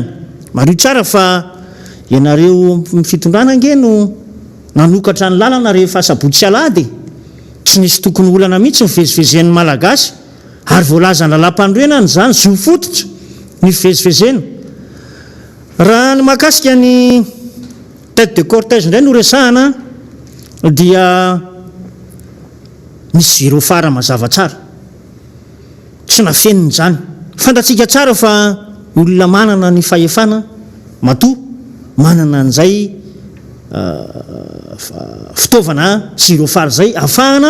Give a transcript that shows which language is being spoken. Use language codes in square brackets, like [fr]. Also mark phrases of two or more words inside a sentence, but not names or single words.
[mg] Mario tsara fa ianareo fitondrana ange no nanokatra ny lalana rehefa sabotsy alahady tsy nisy tokony olana mihitsy mivezivezen'ny malagasy ary voalaza ny lalam-pandroenany zany zo fototra ny fivezivezena. Raha ny mahakasika ny [fr] tête de cortège [mg] indray no resahana dia misy girofara mazava tsara tsy nafeniny zany. Fantatsika tsara fa olona manana ny fahefana matoa manana an'izay fitaovana girofara zay ahafahana